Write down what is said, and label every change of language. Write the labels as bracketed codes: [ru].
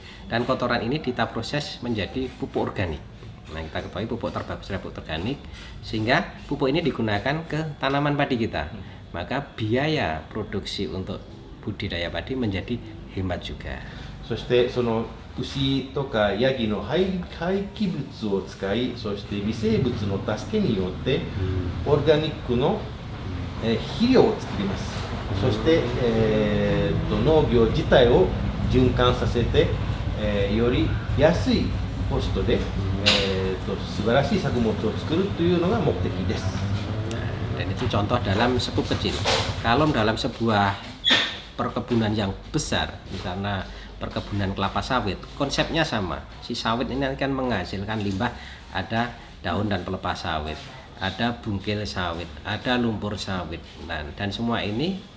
[id] Dan kotoran ini kita proses menjadi pupuk organik. Nah, kita ketahui pupuk terbagus adalah pupuk organik, sehingga pupuk ini digunakan ke tanaman padi kita. Maka biaya produksi untuk budidaya padi menjadi hemat juga. [ja] そしてその牛とかヤギの廃棄物を使い、そして微生物の助けによってオーガニックの肥料を作ります。そして、農業自体を循環させて、より安いコストで、素晴らしい作物を作るというのが目的です。 [id] Dan itu contoh dalam skup kecil. Kalau dalam sebuah perkebunan yang besar, misalnya perkebunan kelapa sawit, konsepnya sama. Si sawit ini akan menghasilkan limbah, ada daun dan pelepas sawit, ada bungkil sawit, ada lumpur sawit, dan semua ini